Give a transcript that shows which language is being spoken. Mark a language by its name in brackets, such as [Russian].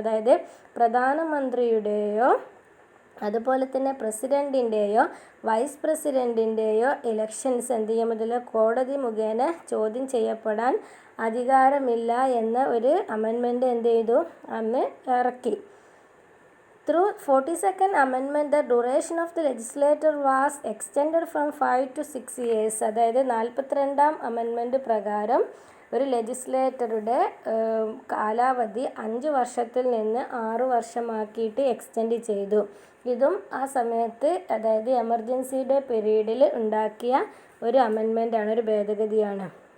[Malayalam] അതായത് പ്രധാനമന്ത്രിയുടെയോ അതുപോലെ തന്നെ പ്രസിഡൻറ്റിൻ്റെയോ വൈസ് പ്രസിഡൻറ്റിൻ്റെയോ ഇലക്ഷൻസ് എന്ത് ചെയ്യാൻ പറ്റില്ല, കോടതി മുഖേന ചോദ്യം ചെയ്യപ്പെടാൻ അധികാരമില്ല എന്ന ഒരു അമെൻമെൻറ്റ് എന്ത് ചെയ്തു, അന്ന് ഇറക്കി. [English] Through 42nd Amendment, the duration of the legislature was extended from 5 to 6 years. [Malayalam] അതായത് 42ാം അമെൻമെൻറ്റ് പ്രകാരം ഒരു ലെജിസ്ലേറ്ററുടെ കാലാവധി 5 വർഷത്തിൽ നിന്ന് 6 വർഷമാക്കിയിട്ട് എക്സ്റ്റെൻഡ് ചെയ്തു. ഇതും ആ സമയത്ത്, അതായത് എമർജൻസിയുടെ പീരീഡിൽ ഉണ്ടാക്കിയ ഒരു അമെൻമെൻറ്റാണ്, ഒരു ഭേദഗതിയാണ്.